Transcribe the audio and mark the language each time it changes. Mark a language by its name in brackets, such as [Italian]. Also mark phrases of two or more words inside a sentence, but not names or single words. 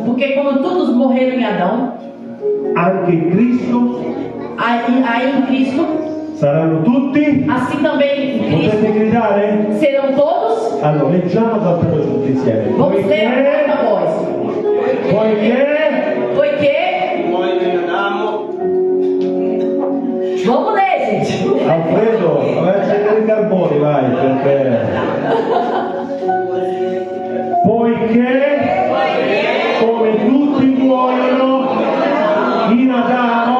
[Portuguese] Porque como todos morreram em Adão, [Italian] anche in Cristo [Portuguese] aí em Cristo, [Italian] saranno tutti. [Portuguese] assim também em [Italian] Potete [Portuguese] Cristo, [Italian] gridare? [Portuguese] serão todos. [Italian] Allora, leggiamo davvero tutti insieme. [Portuguese] Vamos ler a [Italian] Poiché, [Portuguese] voz. Porque. Vamos ler, gente. [Italian] Alfredo, vai a accendere i carboni, vai, perché... Poiché, come tutti muoiono in Adamo,